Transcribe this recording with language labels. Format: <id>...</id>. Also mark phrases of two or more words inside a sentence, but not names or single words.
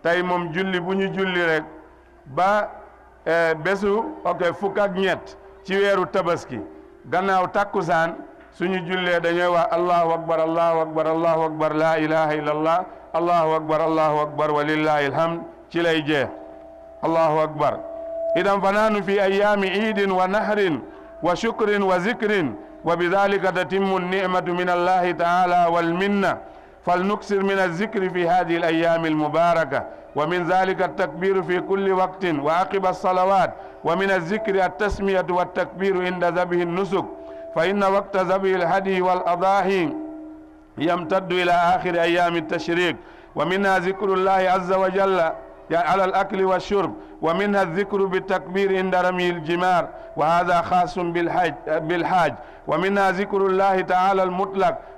<wo>tey moom julli bu ñu julli rek ba bésu fukk ak ñett ci weeru tabaski gannaaw takkusaan suñu jullee dañuy wax</wo> <ar>الله أكبر الله أكبر الله أكبر</ar> <wo>la</wo> <ar>إله إلا الله الله أكبر ولله الحمد</ar> <wo>ci lay jeex</wo> <ar>الله أكبر إذن فنحن في أيام عيد ونحر وشكر وذكر وبذلك تتم النعمة من الله تعالى والمنة فلنكثر من الذكر في هذه الأيام المباركة ومن ذلك التكبير في كل وقت وعقب الصلوات ومن الذكر التسمية والتكبير عند ذبح النسك فإن وقت ذبح الهدي والأضاحي يمتد إلى آخر أيام التشريق ومنها ذكر الله عز وجل على الأكل والشرب ومنها الذكر بالتكبير عند رمي الجمار وهذا خاص بالحاج ومنها ذكر الله تعالى المطلق</ar>